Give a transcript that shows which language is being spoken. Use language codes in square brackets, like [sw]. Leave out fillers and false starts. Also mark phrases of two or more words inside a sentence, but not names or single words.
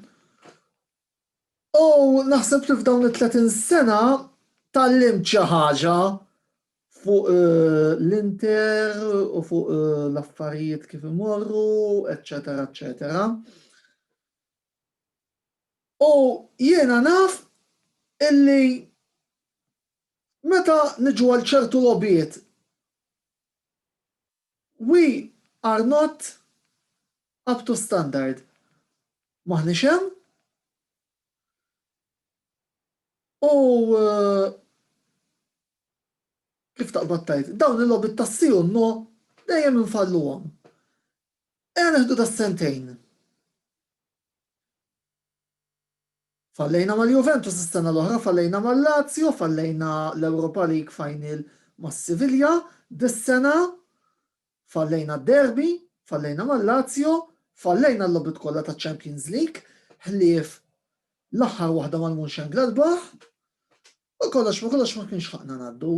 [mt] U naħseb li f'dawn it-30 sena tallimt xi ħaġa fuq l-Inter u fuq l-affarijiet kif imorru, eccetera, eccetera. U jiena naf illi meta niġu għal ċertu logħbiet, [en] we are not up to standard. [mt] Maħniex hemm. U kif taqbad tajt, dawn il-logħbiet tassiju no dejjem infalluhom. Neħdu das-sentejn. Fallejna mal-Juventus is-sena l-oħra, fallejna mal-Lazio, fallejna l-Europa League Final mas-Sevilla, dis-sena fallejna d-derby, fallejna mal-Lazio, fallejna l-logħbiet kollha taċ-Champions League, ħlief l-aħħar waħda mal-Mönchengladbach, u kollox ma kienx ħaqna ngħaddu.